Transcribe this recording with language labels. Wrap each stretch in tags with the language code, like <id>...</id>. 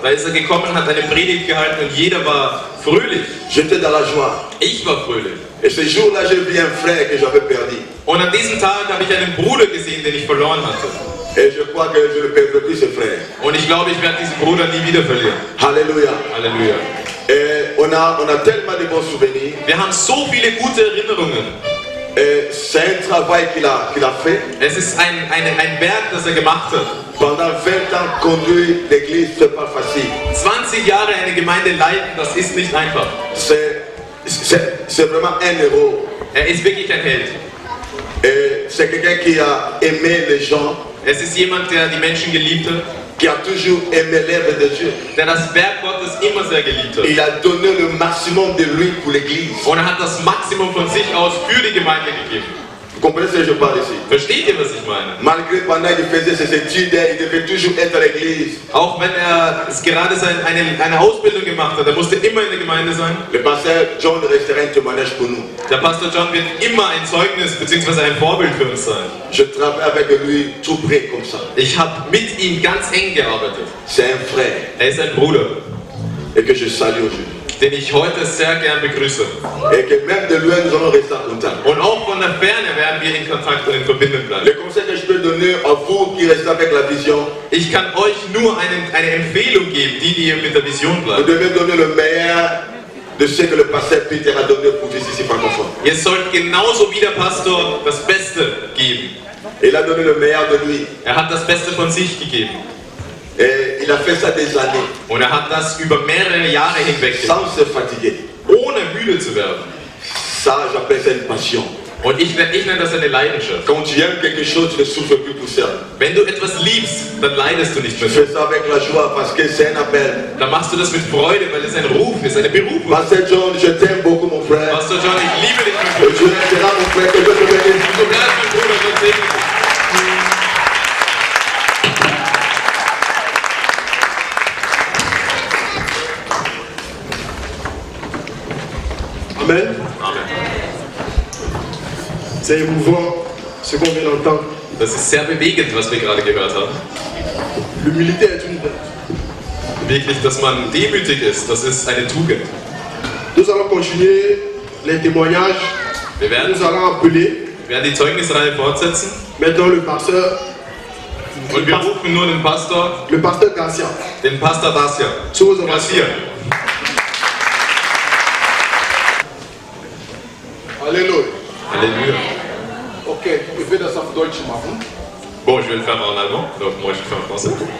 <de>Da ist er gekommen, hat eine Predigt gehalten und jeder war fröhlich.</de> <fr>J'étais dans la joie.</fr> <de>Ich war fröhlich.</de> <fr>Et ce jour-là, j'ai vu un frère que j'avais perdu.</fr> <de>Und an diesem Tag habe ich einen Bruder gesehen, den ich verloren hatte.</de> <fr>Et je crois que je ne perdrai plus ce frère.</fr> <de>Und ich glaube, ich werde diesen Bruder nie wieder verlieren.</de> <fr>Alléluia.</fr> <de>Halleluja.</de> <fr>Et on a tellement de bons souvenirs.</fr> <de>Wir haben so viele gute Erinnerungen.</de> <fr>Et c'est un travail qu'il a fait.</fr> <de>Es ist ein Werk, das er gemacht hat.</de> <fr>Pendant 20 ans, conduire l'église, c'est pas facile.</fr> <de>20 Jahre eine Gemeinde leiten, das ist nicht einfach.</de> <fr>C'est vraiment un héros.</fr> <de>Er ist wirklich ein Held.</de> <fr>Et c'est quelqu'un qui a aimé les gens,</fr> <de>Es ist jemand, der die Menschen geliebt hat,</de> <fr>qui a toujours aimé l'œuvre de Dieu.</fr> <de>der das Werk Gottes immer sehr geliebt hat.</de> <fr>Il a donné le maximum de lui pour l'église.</fr> <de>Und er hat das Maximum von sich aus für die Gemeinde gegeben.</de> <fr>Vous comprenez ce que je parle ici?</fr> <de>Versteht ihr, was ich meine?</de> <fr>Malgré pendant qu'il faisait ses études, il devait toujours être à l'église.</fr> <de>Auch wenn er gerade eine Ausbildung gemacht hat, er musste immer in der Gemeinde sein.</de> <fr>Le pasteur John restera un témoignage pour nous.</fr> <de>Der Pastor John wird immer ein Zeugnis bzw. ein Vorbild für uns sein.</de> <fr>Je travaille avec lui tout près comme ça.</fr> <de>Ich habe mit ihm ganz eng gearbeitet.</de> <fr>C'est un frère</fr> <de>Er ist ein Bruder,</de> <fr>et que je salue aujourd'hui.</fr> <de>den ich heute sehr gern begrüße.</de> <fr>Et que même de loin, nous allons rester en contact.</fr> <de>Und auch von der Ferne werden wir in Kontakt und in Verbindung bleiben.</de> <fr>Le conseil que je peux donner à vous qui restez avec la vision,</fr> <de>Ich kann euch nur eine Empfehlung geben, die ihr mit der Vision</de> <fr>vous</fr> <de>bleibt.</de> <fr>devez donner le meilleur de ce que le pasteur Peter a donné pour vous ici francophone.</fr> <de>Ihr sollt genauso wie der Pastor das Beste geben.</de> <fr>Il a donné le meilleur de lui.</fr> <de>Er hat das Beste von sich gegeben.</de> <fr>Et il a fait ça des années,</fr> <de>Und er hat das über mehrere Jahre hinweg gemacht,</de> <fr>sans se fatiguer.</fr> <de>ohne müde zu werden.</de> <fr>Ça, j'appelle ça une passion.</fr> <de>Und ich nenne das eine Leidenschaft.</de> <fr>Quand tu aimes quelque chose, tu ne souffres plus pour ça.</fr> <de>Wenn du etwas liebst, dann leidest du nicht</de> <fr>Tu</fr> <de>mehr.</de> <fr>fais ça avec la joie parce que c'est un appel.</fr> <de>Dann machst du das mit Freude, weil es ein Ruf ist, eine Berufung.</de> <fr>Pasteur John, je t'aime beaucoup, mon frère.</fr> <de>Pastor John, ich liebe dich, mein</de> <fr>Et</fr> <de>Bruder.</de> <fr>tu resteras, mon frère, que Dieu te bénisse.</fr> <de>Du bleibst, mein Bruder, Gott segne dich.</de> <fr>Amen.</fr> <de>Amen.</de> <fr>C'est émouvant ce qu'on vient d'entendre.</fr> <de>Das ist sehr bewegend, was wir gerade gehört haben.</de> <fr>L'humilité est une vertu.</fr> <de>Wirklich, dass man demütig ist, das ist eine Tugend.</de> <fr>Nous allons continuer les témoignages.</fr> <de>Wir werden</de> <fr>Nous allons appeler</fr> <de>die Zeugnisreihe fortsetzen</de> <fr>maintenant le pasteur</fr> <de>und wir rufen nur den Pastor</de> <fr>Garcia.</fr> <de>Dacia.</de> <fr>Sous vos ovations.</fr> <de>Garcia.</de> <fr>Alléluia.</fr> <de>Halleluja. Okay, ich will das auf Deutsch machen.</de> <fr>Bon, je vais le faire en allemand, donc moi je le fais en français.</fr>